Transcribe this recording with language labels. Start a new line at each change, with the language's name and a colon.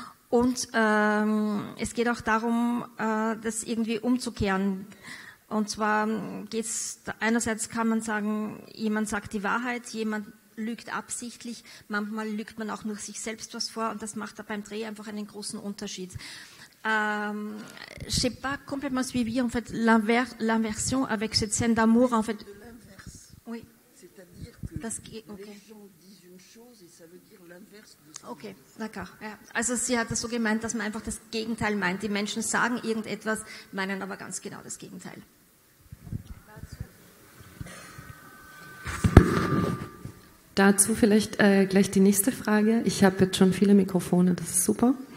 German: Und es geht auch darum, das irgendwie umzukehren. Und zwar geht es, einerseits kann man sagen, jemand sagt die Wahrheit, jemand lügt absichtlich, manchmal lügt man auch nur sich selbst was vor und das macht da beim Dreh einfach einen großen Unterschied.
French: Je n'ai pas complètement suivi en fait l'inversion avec cette scène d'amour en fait. Oui. C'est-à-dire que les gens disent une chose et ça veut dire l'inverse de ça. Okay, d'accord. Ja.
German: Also sie hat das so gemeint, dass man einfach das Gegenteil meint. Die Menschen sagen irgendetwas, meinen aber ganz genau das Gegenteil. Dazu vielleicht gleich die nächste Frage. Ich habe jetzt schon viele Mikrofone, das ist super.